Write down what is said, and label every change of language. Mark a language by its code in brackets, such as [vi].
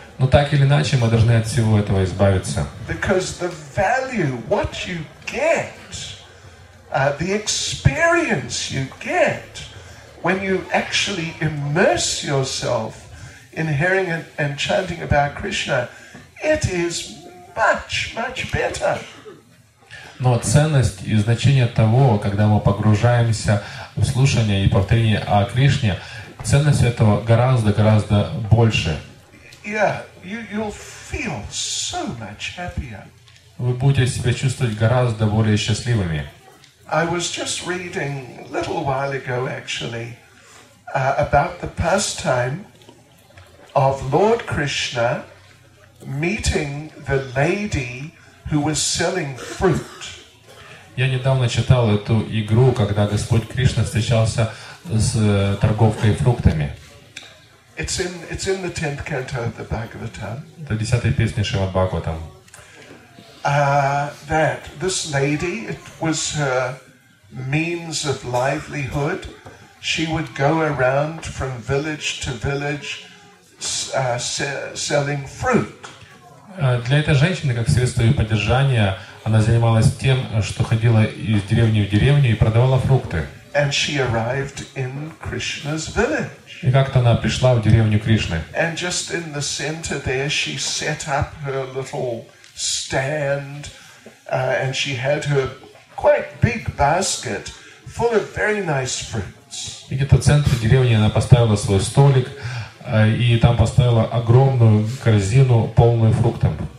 [ru] Но так или иначе мы должны от всего этого избавиться. [en] Because the value, what you get, the experience you get when you actually immerse yourself in hearing and chanting about Krishna, it is much, much better. [ru] Но ценность и значение того, когда мы погружаемся в слушание и повторение о Кришне, ценность этого гораздо больше. [en] Yeah, you'll feel so much happier. [ru] Вы будете себя чувствовать гораздо более счастливыми. [en] I was just reading a little while ago, actually, about the pastime of Lord Krishna meeting the lady who was selling fruit. [ru] Я недавно читал эту игру, когда Господь Кришна встречался с торговкой фруктами. [en] It's in the 10th canto of the Bhagavatam. [ru] Это 10-я песня Шримад Бхагаватам. [en] That this lady, it was her means of livelihood. She would go around from village to village selling fruit. [ru] Для этой женщины, как средство ее поддержания, она занималась тем, что ходила из деревни в деревню и продавала фрукты. [en] And she arrived in Krishna's village. [ru] И как-то она пришла в деревню Кришны. [en] And just in the center there, she set up her little stand, and she had her quite big basket full of very nice fruits. [ru] И где-то в центре деревни она поставила свой столик, и там поставила огромную корзину, полную фруктов.